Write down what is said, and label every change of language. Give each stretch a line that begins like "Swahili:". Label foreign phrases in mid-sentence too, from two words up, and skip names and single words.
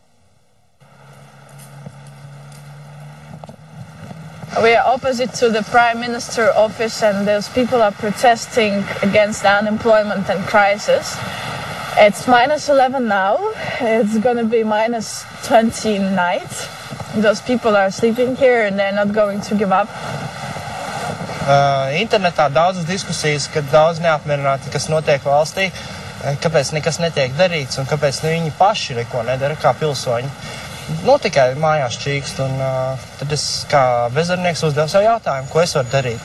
English: We are opposite to the Prime Minister office, and those people are protesting against the unemployment and crisis. It's -11 now. It's going to be -20 night. Those people are sleeping here and they're not going to give up.
Latvian: Internetā daudzas diskusijas, kad daudz neapmierināti, kas notiek valstī, kāpēc nekas netiek darīts un kāpēc viņi paši neko nedara kā pilsoņi. Nu, tikai mājās čīkst, un tad es kā bezdarbnieks uzdevu savu jautājumu, ko es varu darīt.